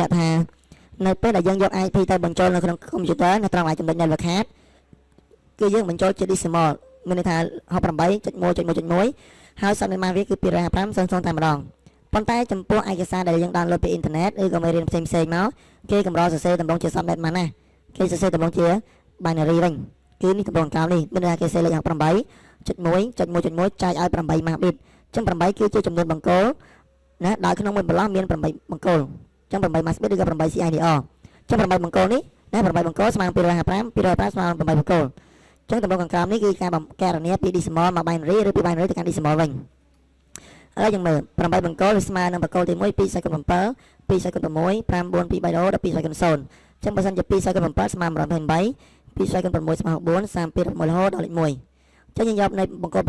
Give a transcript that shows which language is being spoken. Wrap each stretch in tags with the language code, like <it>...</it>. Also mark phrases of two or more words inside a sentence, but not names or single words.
<km>ក់ថានៅពេលដែលយើងយក IP ទៅបញ្ចូលនៅក្នុងកុំព្យូទ័រនៅត្រង់ចំណុច</km> <en>network card</en> <km>គឺយើងបញ្ចូលជា decimal មានន័យថា 68.1.1.1 ហើយ</km> <en>subnet mask</en> <km>វាគឺ255.0.0 តែម្ដងប៉ុន្តែចំពោះឯកសារដែលយើង download ពីអ៊ីនធឺណិតឬក៏មេរៀនផ្សេងៗមកគេកម្រសរសេរតម្រង់ជា</km> <en>subnet mask</en> <km>ណាគេសរសេរតម្រង់ជា binary វិញគឺនេះតម្រង់កោណនេះមានន័យថាគេសរសេរលេខ 68.1.1.1 ចែកឲ្យ8</km> <en>mask bit</en> <km>អញ្ចឹង8គឺជាចំនួនបង្គោលណាដោយក្នុងមួយប្រឡោះមាន8បង្គោលអញ្ចឹង8</km> <en>mask bit</en> <km>ឬក៏8 CIDR អញ្ចឹង8បង្គោលនេះណា8បង្គោលស្មើនឹង255ស្មើនឹង8បង្គោលចឹងតម្រងខាងក្រោមនេះគឺការកណនាពី decimal មក binary ឬពី binary ទៅកាន់ decimal វិញឥឡូវយើងមើល8បង្គោលស្មើនឹងបង្គោលទី1 2/7 2/6 5 4 2 3 ដល់2/0 ចឹងបើសិនជា2/7ស្មើ128 2/6ស្មើ64 32 11រហូតដល់លេខ1ចឹងយើងយកនៅបង្គោលប្លោះ</km>